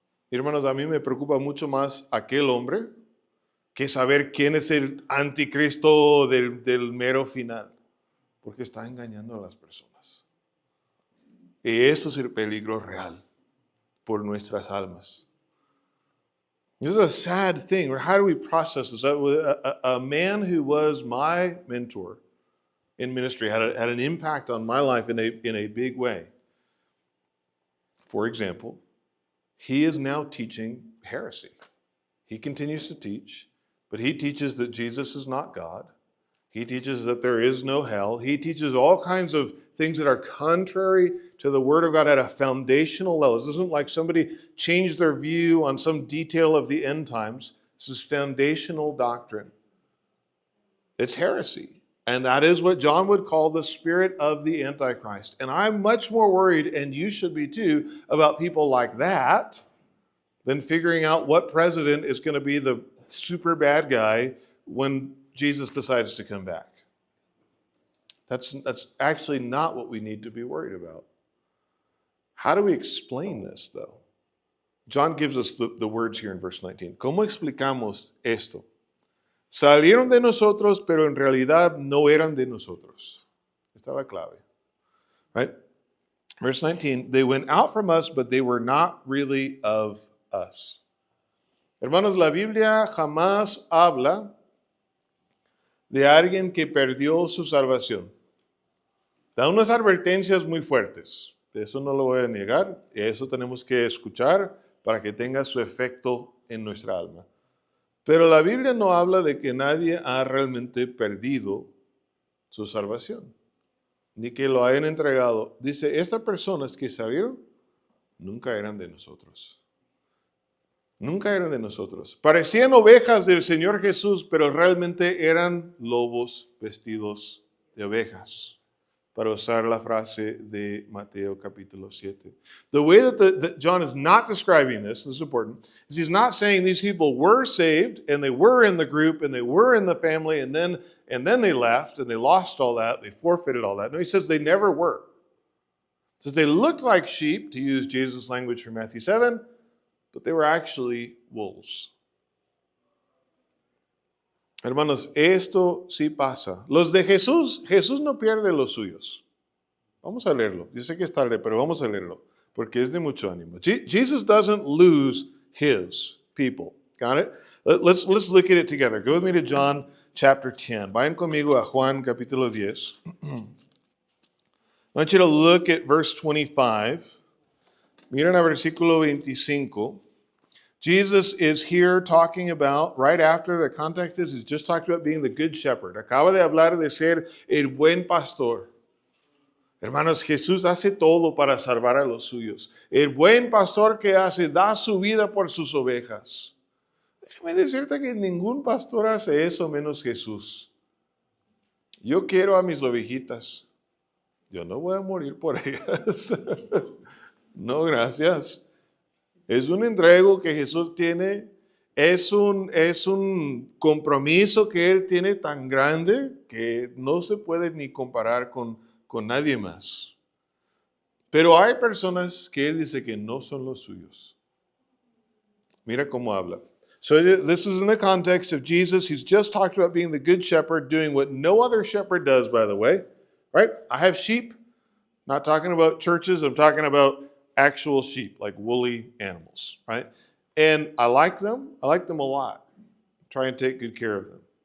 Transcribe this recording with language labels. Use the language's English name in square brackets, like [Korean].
[Spanish] Hermanos, a mí me preocupa mucho más aquel hombre que saber quién es el anticristo del mero final, porque está engañando a las personas. Y eso es el peligro real por nuestras almas. [English] This is a sad thing. How do we process this? A man who was my mentor in ministry had an impact on my life in a big way. For example, he is now teaching heresy. He continues to teach, but he teaches that Jesus is not God. He teaches that there is no hell. He teaches all kinds of things that are contrary to the Word of God at a foundational level. This isn't like somebody changed their view on some detail of the end times. This is foundational doctrine. It's heresy. And that is what John would call the spirit of the Antichrist. And I'm much more worried, and you should be too, about people like that than figuring out what president is going to be the super bad guy when Jesus decides to come back. That's actually not what we need to be worried about. How do we explain this, though? John gives us the words here in verse 19. [Spanish] ¿Cómo explicamos esto? Salieron de nosotros, pero en realidad no eran de nosotros. Esta es la clave. [English] Right? Verse 19, they went out from us, but they were not really of us. [Spanish] Hermanos, la Biblia jamás habla de alguien que perdió su salvación. Da unas advertencias muy fuertes. Eso no lo voy a negar. Eso tenemos que escuchar para que tenga su efecto en nuestra alma. Pero la Biblia no habla de que nadie ha realmente perdido su salvación, ni que lo hayan entregado. Dice, estas personas que salieron nunca eran de nosotros. Nunca eran de nosotros. Parecían ovejas del Señor Jesús, pero realmente eran lobos vestidos de ovejas, para usar la frase de Mateo capítulo 7. [English] The way that John is not describing this is important, is he's not saying these people were saved and they were in the group and they were in the family and then they left and they lost all that, they forfeited all that. No, he says they never were. He says they looked like sheep, to use Jesus' language from Matthew 7, but they were actually wolves. [Spanish] Hermanos, esto sí pasa. Los de Jesús no pierde los suyos. Vamos a leerlo. Yo sé que es tarde, pero vamos a leerlo, porque es de mucho ánimo. [English] Jesus doesn't lose his people. Got it? Let's look at it together. Go with me to John chapter 10. [Spanish] Vayan conmigo a Juan capítulo 10. [English] I want you to look at verse 25. [Spanish] Miren a versículo 25. [English] Jesus is here talking about, right after the context is, he's just talked about being the good shepherd. [Spanish] Acaba de hablar de ser el buen pastor. Hermanos, Jesús hace todo para salvar a los suyos. El buen pastor que hace, da su vida por sus ovejas. Déjame decirte que ningún pastor hace eso menos Jesús. Yo quiero a mis ovejitas. Yo no voy a morir por ellas. No, gracias. Es un entrego que Jesús tiene, es un compromiso que Él tiene tan grande que no se puede ni comparar con nadie más. Pero hay personas que Él dice que no son los suyos. Mira cómo habla. [English] So this is in the context of Jesus. He's just talked about being the good shepherd, doing what no other shepherd does, by the way. Right? I have sheep. Not talking about churches. I'm talking about actual sheep, like woolly animals, right? And I like them. I like them a lot. Try and take good care of them.